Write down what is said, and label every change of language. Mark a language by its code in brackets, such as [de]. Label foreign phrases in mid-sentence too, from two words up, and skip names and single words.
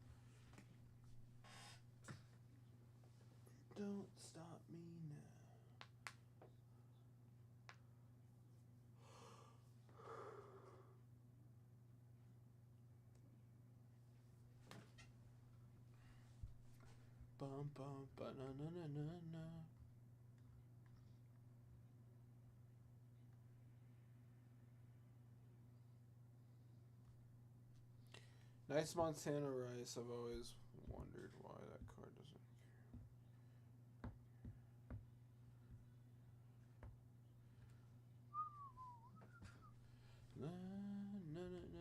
[en] Don't stop me now. Bum bum ba na na na na na. Nice Montana Rice. I've always wondered why that card doesn't. Na na na na.